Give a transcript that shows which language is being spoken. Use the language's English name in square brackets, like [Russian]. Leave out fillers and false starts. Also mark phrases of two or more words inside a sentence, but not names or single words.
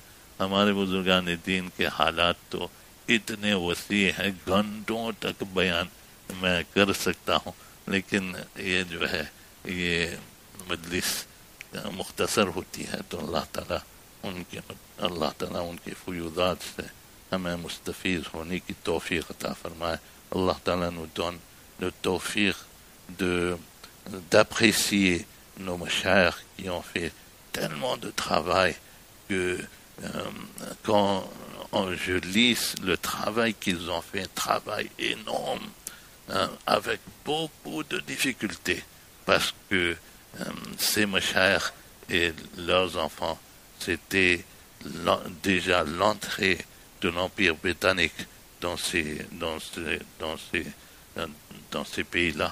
[Urdu] ہمارے بزرگانِ دین کے حالات تو اتنے وسیع ہیں، گھنٹوں تک بیان میں کر سکتا ہوں، لیکن یہ جو ہے یہ مجلس مختصر ہوتی ہے. تو اللہ تعالیٰ ان کے فیوضات سے ہمیں مستفیض ہونے کی توفیق عطا فرمائے. اللہ تعالیٰ [French] nous donne le tawfiq d'apprécier nos mashayikh qui ont fait tellement de travail que quand je lis le travail qu'ils ont fait, un travail énorme, avec beaucoup de difficultés, parce que ces mashayikh et leurs enfants, c'était déjà l'entrée de l'Empire britannique dans ces pays-là.